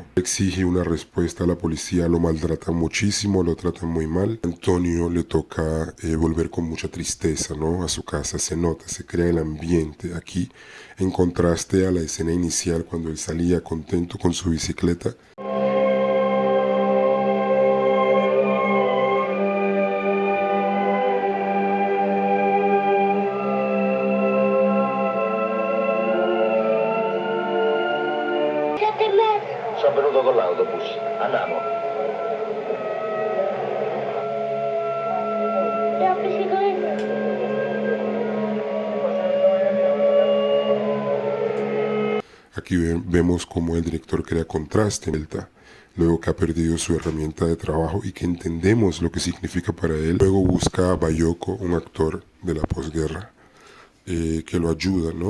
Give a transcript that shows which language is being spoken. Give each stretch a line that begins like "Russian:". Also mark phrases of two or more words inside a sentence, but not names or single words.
Spanish: Exige una respuesta a la policía, lo maltratan muchísimo, lo tratan muy mal. Antonio le toca volver con mucha tristeza, ¿no? A su casa, se nota, se crea el ambiente aquí, en contraste a la escena inicial cuando él salía contento con su bicicleta.
Italian: Sono venuto con l'autobus. Andiamo. La bicicletta.
Spanish: Aquí vemos cómo el director crea contraste en Delta, luego que ha perdido su herramienta de trabajo y que entendemos lo que significa para él. Luego busca a Bayoko, un actor de la posguerra, que lo ayuda, ¿no?